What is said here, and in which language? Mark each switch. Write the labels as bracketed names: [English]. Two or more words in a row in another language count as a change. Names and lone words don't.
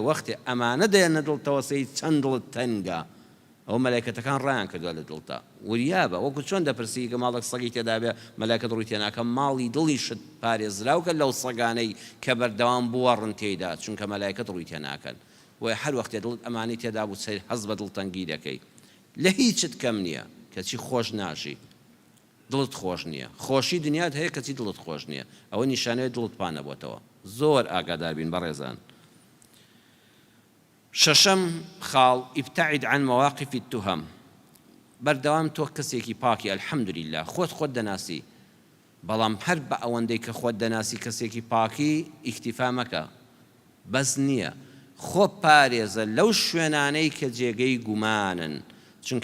[Central Kurdish] وەختێ ئەمانە دێنە دڵتەوە سەی چەند دڵت تەنگە ئەو مەلایکەتەکان ڕایان کردووە لە دڵتا وریابە وەکو چۆن دەپرسی کە ماڵێک سەگی تێدا بێ مەلایکەت ڕووی تێناکە ماڵی دڵی شت پارێزراوکە لەو سەگانەی کە بەردەوام بوەڕن تێیدا چونکە مەلایکەت ڕووی تێناکەن وە هەر وەختێ دڵت ئەمانەی تێدا بوو سەر هەز بە دڵتەنگی دەکەی لە هیچت کەم نییە کەچی خۆش ناژی دڵت خۆش نییە خۆشی دنیات هەیە کەچی دڵت خۆش نییە ئەوە نیشانەیە دڵت پانەبووتەوە زۆر ئاگادار بین بەڕێزان شەشەم خاڵ [Arabic] ابتعد عن مواقف التهم [Central Kurdish] بەردەوام تۆ کەسێکی پاکی الحەمدولله خۆت دەناسی بەڵام هەر بە ئەوەندەی کە خۆت دەناسی کەسێکی پاکی ئیکتیفا مەکە بەس نییە خۆ پارێزە لەو شوێنانەی کە جێگەی گومانن چونکە